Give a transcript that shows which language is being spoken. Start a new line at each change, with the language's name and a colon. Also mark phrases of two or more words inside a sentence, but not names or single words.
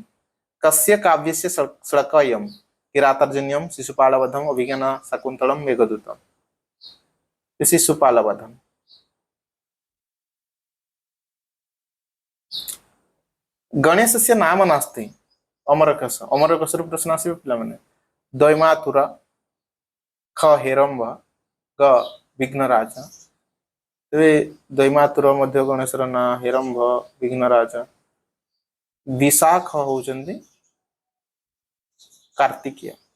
Sanskrit: कस्य काव्यस्य श्लोकयम् किरातर्जन्यम शिशुपालवधम अभिज्ञान शाकुंतलम मेघदूतम। शिशुपालवधम। गणेशस्य नाम नास्ति अमरकस।
Odia: ଅମରକସ ପ୍ରଶ୍ନ ଆସିବ ପିଲା ମାନେ। ଦୈମାତୁର ଖ ହେରମ୍ବ ଗ ବିଘ୍ନରାଜ। ତେବେ ଦୈମାତୁର ମଧ୍ୟ ଗଣେଶର ନା ହେରମ୍ବ ବିଘ୍ନରାଜ। ବିଶାଖ ହେଉଛନ୍ତି କାର୍ତ୍ତିକେୟ।